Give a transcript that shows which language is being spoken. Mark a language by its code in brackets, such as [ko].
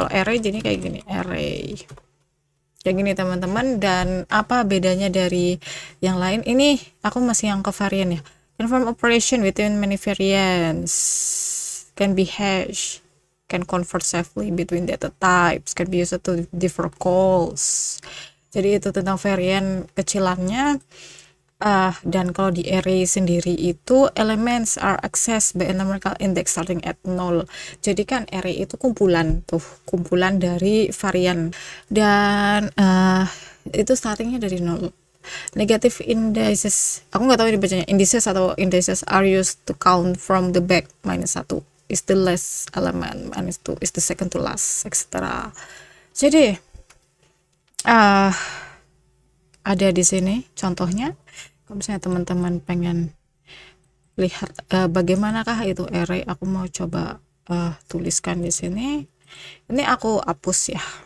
[id] Kalau array jadi kayak gini, array kayak gini teman-teman. Dan apa bedanya dari yang lain? Ini aku masih yang ke varian ya. [en] Confirm operation between many variants, can be hash, can convert safely between data types, can be used to differ calls. [id] Jadi itu tentang varian kecilannya. Dan kalau di array sendiri itu [en] elements are accessed by a numerical index starting at 0. [id] Jadi kan array itu kumpulan tuh, kumpulan dari varian, dan itu startingnya dari 0. [en] Negative indices, [id] aku nggak tahu ini bacanya [en] indices [id] atau [en] indices, are used to count from the back. -1 is the last element, -2 is the second to last, etc. [id] Jadi ada di sini contohnya. Kalau misalnya teman-teman pengen lihat bagaimanakah itu array, aku mau coba tuliskan di sini. Ini aku hapus ya.